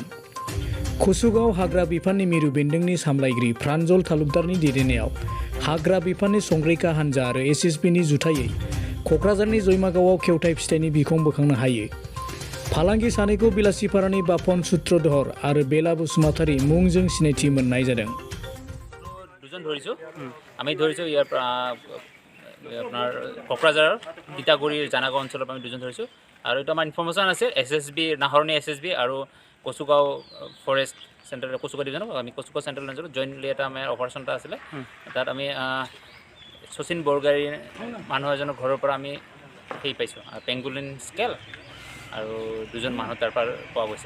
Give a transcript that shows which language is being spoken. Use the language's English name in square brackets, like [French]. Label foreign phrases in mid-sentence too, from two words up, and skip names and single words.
[Bodo] कुसुगाव हाग्रा बिफाननि मिरु बेन्दोंनि सामलायगिरि प्रान्जल तालुकदारनि दैदेननायाव हाग्रा बिफाननि संरैखा हान्जा आरो एसएसबिनि जुथायै क'क्राझारनि जैमागावआव खेवथाय फिथाइनि बिखं बोखांनो हायो। फालांगि सानैखौ बेलासिपारानि बापन सूत्रधर आरो बेला बसुमतारी मुंजों सिनायथि मोननाय जादों। [Assamese] দুজন ধৰিছোঁ আমি ধৰিছোঁ ইয়াৰ পৰা আপোনাৰ কোকৰাঝাৰৰ তিতাগুৰিৰ জানাগাঁও অঞ্চলৰ পৰা আমি দুজন ধৰিছোঁ আৰু এইটো আমাৰ ইনফৰ্মেশ্যন আছে এছএছবি নাহৰণি এছএছবি আৰু কচুগাঁও ফৰেষ্ট চেণ্টাৰ কচুগাঁও ডিভিজনৰ আমি কচুগাঁও চেণ্ট্ৰেল অঞ্চলত জইণ্টলি এটা আমাৰ অপাৰেশ্যন এটা আছিলে তাত আমি শচীন বৰগাড়ী মানুহ এজনৰ ঘৰৰ পৰা আমি সেই পাইছোঁ [English] pangolin scale [Assamese] আৰু দুজন মানুহ তাৰ পৰা পোৱা গৈছে।